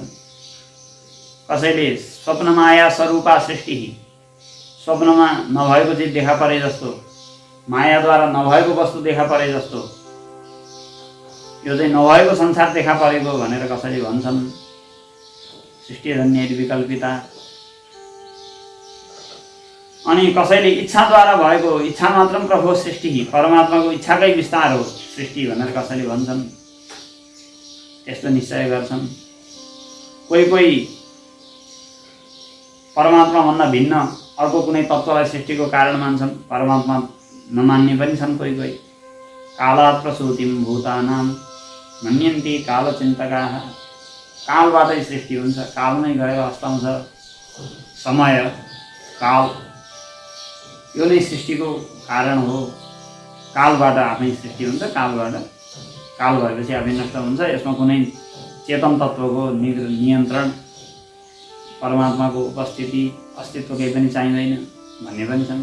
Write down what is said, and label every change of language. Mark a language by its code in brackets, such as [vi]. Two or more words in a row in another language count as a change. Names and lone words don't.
[ne] कसैले [sa] स्वप्नमाया स्वरूपा सृष्टि, [ne] स्वप्नमा नभएको चिज देखा परे जस्तो, मायाद्वारा नभएको वस्तु देखा परे जस्तो, यो चाहिँ नभएको संसार देखा परेको भनेर कसैले भन्छन्। [sa] सृष्टिजन्य विकल्पिता। [ne] अनि कसैले इच्छाद्वारा भएको, [sa] इच्छा मात्रम प्रभो सृष्टि, [ne] परमात्माको इच्छाकै विस्तार हो सृष्टि भनेर कसैले भन्छन्। यस्तो निश्चय गर्छन्। कोही कोही परमात्माभन्दा भिन्न अर्को कुनै तत्त्वलाई सृष्टिको कारण मान्छन्, परमात्मा नमान्ने पनि छन् कोही कोही। [sa] कालात् प्रसूतिं भूतानां मन्यन्ते कालचिन्तकाः। [ne] कालबाटै सृष्टि हुन्छ, कालमै गएर अस्ताउँछ। समय काल यो नै सृष्टिको कारण हो। कालबाट आफै सृष्टि हुन्छ, कालबाट काल भएपछि आफै नष्ट हुन्छ। यसमा कुनै चेतन तत्त्वको नियन्त्रण, परमात्माको उपस्थिति, अस्तित्व केही पनि चाहिँदैन भन्ने पनि छन्।